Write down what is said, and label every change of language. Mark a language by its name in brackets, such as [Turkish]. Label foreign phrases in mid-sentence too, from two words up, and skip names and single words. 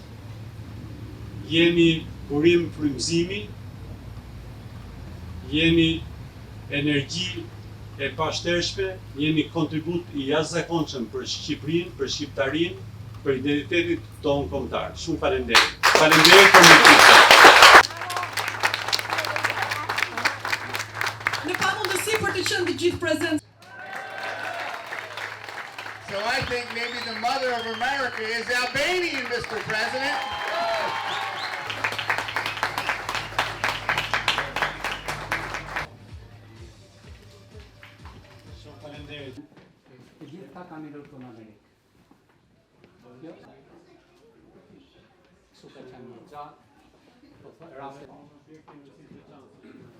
[Albanian] Jeni burim frymëzimi, jeni energji e pashtershme, jeni kontribut i jashtëzakonshëm për Shqipërinë, për shqiptarinë, për identitetin tonë kombëtar. Shumë faleminderit. Faleminderit për mirësinë. Në pamundësi për të qenë të gjithë prezent. [English] So I think maybe the mother of America is Albanian, Mr. President. [Albanian] Shumë faleminderit. Të gjithë ta kanë ardhur në Amerikë. Jo? Kështu ka qenë gjatë, po raste